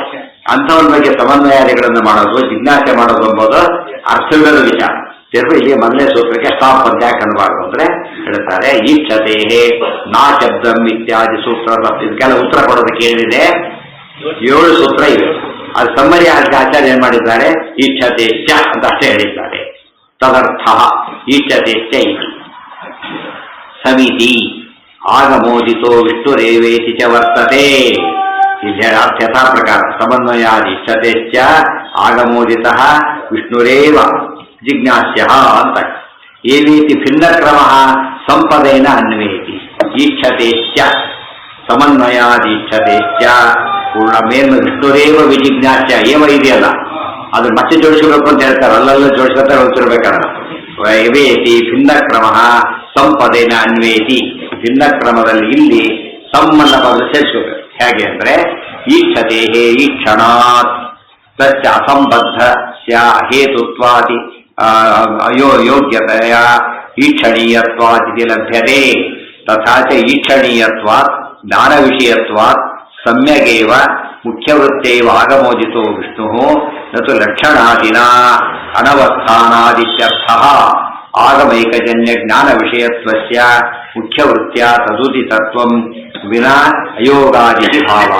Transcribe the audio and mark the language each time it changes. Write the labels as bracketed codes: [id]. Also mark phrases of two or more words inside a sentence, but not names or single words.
[kn] ಅಂಥವ್ರ ಬಗ್ಗೆ ಸಮನ್ವಯಾದಿಗಳನ್ನು ಮಾಡೋದು, ಜಿಜ್ಞಾಸೆ ಮಾಡೋದು ಎಂಬುದು ಅರ್ಥವಿಲ್ಲದ ವಿಚಾರ. ಇಲ್ಲಿ ಮೊದಲನೇ ಸೂತ್ರಕ್ಕೆ ಸ್ಟಾಪ್ ಅಂತ ಯಾಕೆ ಅನ್ನಬಾರ್ದು ಅಂದ್ರೆ ಹೇಳ್ತಾರೆ, [sa] ಈಕ್ಷತೆ ನಾ ಶಬ್ದಂ [kn] ಇತ್ಯಾದಿ ಸೂತ್ರ. ಇದಕ್ಕೆಲ್ಲ ಉತ್ತರ ಕೊಡೋದಕ್ಕೆ ಏನಿದೆ? 7 ಸೂತ್ರ ಇವೆ. ಅದು ಸಮ್ಮರಿ ಆಚಾರ್ಯ ಏನ್ ಮಾಡಿದ್ದಾರೆ? [sa] ಈಕ್ಷತೆ ಚ [kn] ಅಂತ ಅಷ್ಟೇ ಹೇಳಿದ್ದಾರೆ. [sa] ತದರ್ಥ ಈಕ್ಷತೆ ಚ ಇತಿ ಸಮಿತಿ ಆಗಮೋದಿತೋ ವಿಷ್ಣುರೇವೇತಿ ಚ ವರ್ತತೆ. [kn] ಇಲ್ಲಿ ಅರ್ಥ [sa] ಯಥಾ ಪ್ರಕಾರ ಸಮನ್ವಯಾದಿ ಇಚ್ಛತೆ ಚ ಆಗಮೋದಿತ ವಿಷ್ಣುರೇವ ಜಿಜ್ಞಾಸ್ಯ ಅಂತ. ಏವೇತಿ ಭಿನ್ನ ಕ್ರಮ ಸಂಪದೇನ ಅನ್ವೇತಿ. ಈಕ್ಷತೆ ಚ ಸಮನ್ವಯಾದಿ ಇಚ್ಛತೆ ಚ ಪೂರ್ಣ ಮೇಲ್ಮ ವಿಷ್ಣುರೇವ ವಿಜಿಜ್ಞಾಸ್ಯ ಏವ [kn] ಇದೆಯಲ್ಲ, ಅದು ಮತ್ತೆ ಜೋಡಿಸಬೇಕು ಅಂತ ಹೇಳ್ತಾರೆ. ಅಲ್ಲೆಲ್ಲ ಜೋಡಿಸ್ಕೊತಾ ಹೋಗ್ತಿರ್ಬೇಕಾದ್ರೆ [sa] ಏವೇತಿ ಭಿನ್ನ ಕ್ರಮ ಸಂಪದೇನ ಅನ್ವೇತಿ. [kn] ಭಿನ್ನ ಕ್ರಮದಲ್ಲಿ ಇಲ್ಲಿ ಸಂಬಂಧ ಪದ ಸೇರಿಸಬೇಕು. ಹೇಗೆ ಅಂದ್ರೆ [sa] ಈಕ್ಷತೆ ಈಕ್ಷಣಾತ್ ತಚ್ಚ ಅಸಂಬದ್ಧ ಹೇತುತ್ವಾದಿ ಯೋಗ್ಯತೆಯ ಈಕ್ಷಣೀಯತ್ವಾದಿ ಲಭ್ಯತೆ. ತಥಾ ಚ ಈಕ್ಷಣೀಯತ್ವಾತ್ ಜ್ಞಾನ ವಿಷಯತ್ವಾತ್ ಸಮ್ಯಗೇವ ಮುಖ್ಯವೃತ್ತೇವ ಆಗಮೋದಿತೋ ವಿಷ್ಣು ನತು ಲಕ್ಷಣಾದಿನ ಅನವಸ್ಥಾನಾದಿತ್ಯರ್ಥಃ. ಆಗಮೈಕಜನ್ಯ ಜ್ಞಾನ ವಿಷಯತ್ವಸ್ಯ ಮುಖ್ಯವೃತ್ಯ ತದುದಿತತ್ವಂ ವಿನಾ ಅಯೋಗಾದಿ ಭಾವಃ.